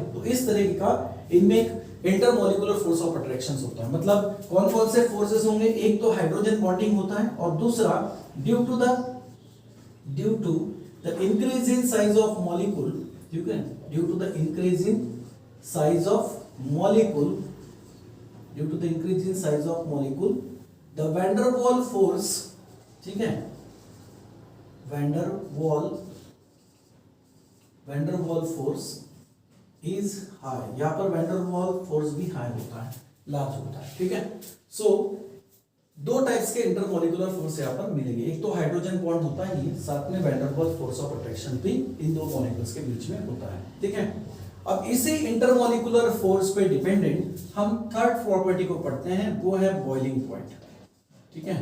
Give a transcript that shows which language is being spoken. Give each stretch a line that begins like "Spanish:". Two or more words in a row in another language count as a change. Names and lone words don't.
Hindi: तो इस तरीके का इनमें एक
English: intermolecular force of attractions
Hindi: होता है। मतलब कौन कौन से फोर्सेस होंगे, एक तो हाइड्रोजन बॉन्डिंग होता है और दूसरा
English: due to the increase in size of molecule,
Hindi: ठीक है,
English: due to the increase in size of molecule, due to the increase in size of molecule, the van der Waal force,
Hindi: ठीक है,
English: van der Waal force is high।
Hindi: यहाँ पर
English: van der Waal force
Hindi: भी हाई होता है, लार्ज होता है, ठीक है। सो दो टाइप्स के
English: intermolecular force
Hindi: यहाँ पर मिलेंगे, एक तो
English: hydrogen bond
Hindi: होता है ये, साथ में
English: van der Waals force of attraction
Hindi: भी इन दो मॉलिक्यूल्स के बीच में होता है, ठीक है। अब इसी
English: intermolecular force
Hindi: पे डिपेंडेंट हम
English: third property
Hindi: को पढ़ते हैं, वो है
English: boiling point,
Hindi: ठीक है।